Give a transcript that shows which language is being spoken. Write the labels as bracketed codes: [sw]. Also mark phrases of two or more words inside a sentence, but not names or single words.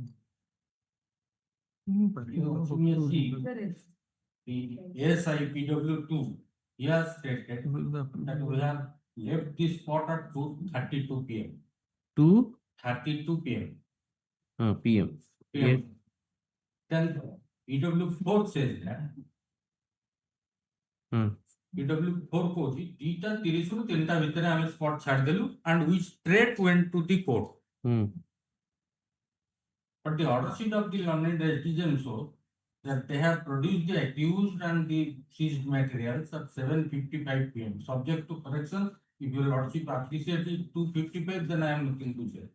[en] The SIPW2, he has stated that we have left the spot at 2:32 p.m. 2:32 p.m. PM. Yes. Then PW4 says that Hmm. [or] PW4 କହୁଛି 2:30 ରୁ 3ଟା ଭିତରେ ଆମେ ସ୍ପଟ ଛାଡ଼ିଦେଲୁ [en] and we straight went to the court. Hmm. But the order sheet of the learned SDGM shows that they have produced the accused and the seized materials at 7:55 p.m. Subject to correction, If your lordship appreciate it 255, then I am looking to say.